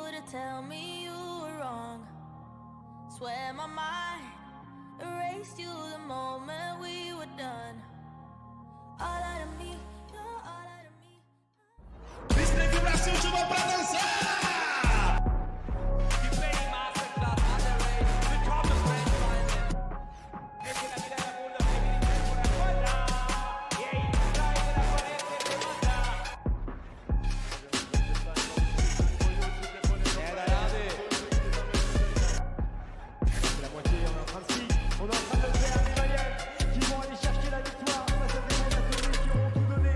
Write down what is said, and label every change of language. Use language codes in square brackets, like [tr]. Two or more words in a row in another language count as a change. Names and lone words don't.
[en] tell me you were wrong. Swear my mind erased you the moment we were done. All out of me, you're all out of me. [pt] Esteve o Brasil chamou pra dançar! [fr] On est en train de le faire, les Maliens qui vont aller chercher la victoire face à des Maliens qui auront tout donné.